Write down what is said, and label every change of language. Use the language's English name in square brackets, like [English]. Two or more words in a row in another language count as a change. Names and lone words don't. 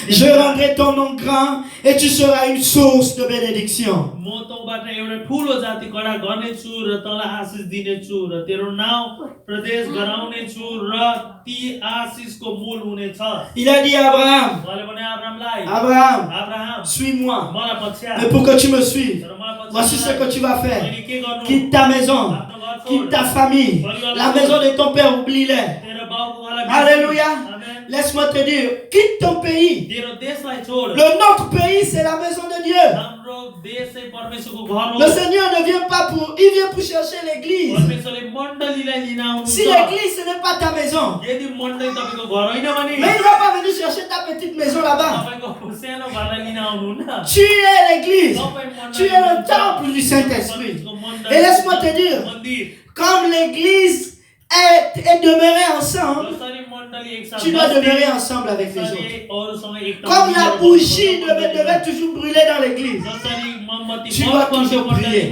[French] Je rendrai ton nom grand et tu seras une source de bénédiction. [Nepali] म तँबाट एउटा ठुलो जाति कडा गर्नेछु र तँलाई आशिष दिनेछु र तेरो नाउँ प्रदेश गराउनेछु र ती आशिषको मूल हुनेछ। [French] Il a dit à Abraham, [Nepali] उहाँले भने अब्राहमलाई, [French] Abraham, [Nepali] अब्राहम [French] suis-moi. [Nepali] मलाई पछ्या। [French] Mais pour que tu me suives, [Nepali] तर मलाई पछ्या [French] voici ce que tu vas faire. [Nepali] मैले के गर्नु? [French] Quitte ta maison, [Nepali] आफ्नो घर छोड। [French] quitte ta famille, la maison de ton père, oublie-les. [Nepali] तेरो बाउको घरलाई [French] Alléluia. [Nepali] आमेन। [French] Laisse-moi te dire, quitte ton pays. [Nepali] तेरो देशलाई छोड। [French] Notre pays, c'est la maison de Dieu. [Nepali] हाम्रो देश चाहिँ परमेश्वरको घर हो। [French] Le Seigneur ne vient pas il vient pour chercher l'église. [Nepali] परमेश्वरले मण्डलीलाई लिन आउनुहुन्छ। [French] Si l'église, ce n'est pas ta maison. [Nepali] यदि मण्डली तपाईको घर होइन भने [French] Mais il ne va pas venir chercher ta petite maison là-bas. [Nepali] तपाईको सानो घरलाई लिन आउनुहुन्न। [French] Tu es l'église. Tu es le temple du Saint-Esprit. Et laisse-moi te dire, comme l'église est demeurée ensemble, tu dois demeurer ensemble avec les autres. Comme la bougie devait toujours brûler dans l'église, tu dois toujours prier.